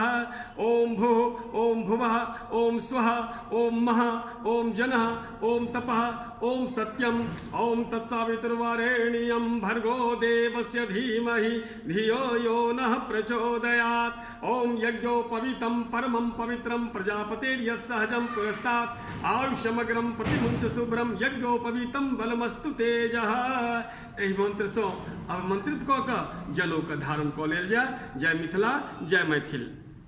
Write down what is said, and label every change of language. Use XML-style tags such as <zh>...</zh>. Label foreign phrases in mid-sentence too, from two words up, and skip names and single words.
<sa>ओम भुः ओम भुवः ओम स्वः ओम महः ओम जनः ओम तपः ओम सत्यम ओम तत्सवितुर्वरेण्यं भर्गो देवस्य धीमहि धियो यो नः प्रचोदयात्। ओम यज्ञोपवीतं परमं पवित्रं प्रजापतेर्यत्सहजं पुरस्तात् आयुष्यमग्रं प्रतिमुञ्च शुभ्रं यज्ञोपवीतं बलमस्तु तेजः।</sa> <mai>एहि मंत्र से अवमंत्रित कऽ कऽ जनौ के धारण कऽ लेल जाय। जय मिथिला, जय मैथिल।</mai>